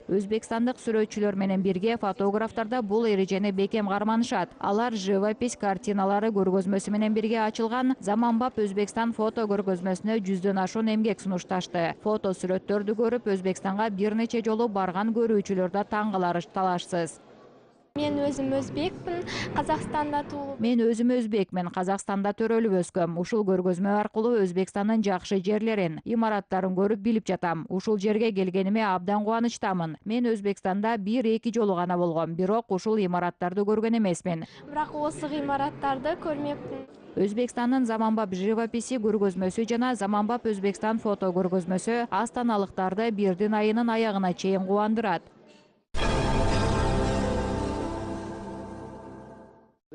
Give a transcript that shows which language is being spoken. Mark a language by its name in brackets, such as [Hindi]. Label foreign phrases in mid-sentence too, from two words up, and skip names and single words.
[Kyrgyz] Өзбекстандык сүрөтчүлөр менен бирге фотографтар да бул эрежени бекем карманышат. Алар живопись картиналары көргөзмөсү менен бирге ачылган Заманбап Өзбекстан фото көргөзмөсүнө 100дөн ашуун эмгек сунушташты. Фото сүрөттөрдү көрүп Өзбекстанга бир нече жолу барган көрүүчүлөр да таң калары талашсыз. [Kazakh] Мен өзім өзбекпін, Қазақстанда туылып. [Kyrgyz] Мен өзім өзбекмін, Қазақстанда төрөлүп өскөм. Ушул көргөзмө аркылуу Өзбекстандын жакшы жерлерин, имараттарын көрүп билип жатам. Ушул жерге келгениме абдан кубанычтамын. Мен Өзбекстанда 1-2 жолу гана болгом, бирок ушул имараттарды көргөн эмесмин. [Kazakh] Бирок осы имараттарды көрмеппин. [Kyrgyz] Өзбекстандын Заманбап живописи көргөзмөсү жана Заманбап Өзбекстан фото көргөзмөсү астаналыктарды бирдин айынын аягына чейин кубандырат.